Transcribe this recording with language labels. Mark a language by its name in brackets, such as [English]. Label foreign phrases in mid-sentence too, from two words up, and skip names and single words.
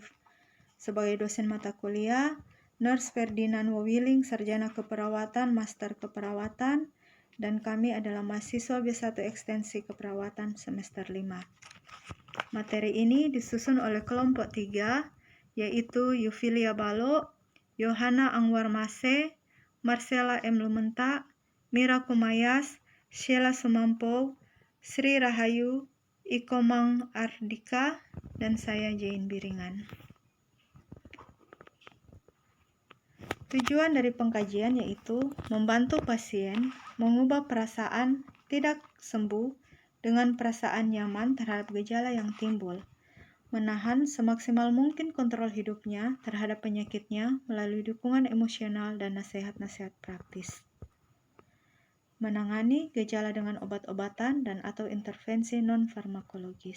[Indonesian] Sebagai dosen mata kuliah, Nurse Ferdinand Wawiling, Sarjana Keperawatan, Master Keperawatan, dan kami adalah mahasiswa B1 Ekstensi Keperawatan semester 5. Materi ini disusun oleh kelompok 3, yaitu Yufilia Balo, Yohana Angwar Mase, Marcella M. Lumenta, Mira Kumayas, Sheila Sumampou, Sri Rahayu, Ikomang Ardika, dan saya Jane Biringan. Tujuan dari pengkajian yaitu membantu pasien mengubah perasaan tidak sembuh dengan perasaan nyaman terhadap gejala yang timbul, menahan semaksimal mungkin kontrol hidupnya terhadap penyakitnya melalui dukungan emosional dan nasihat-nasihat praktis, menangani gejala dengan obat-obatan dan atau intervensi non-farmakologis.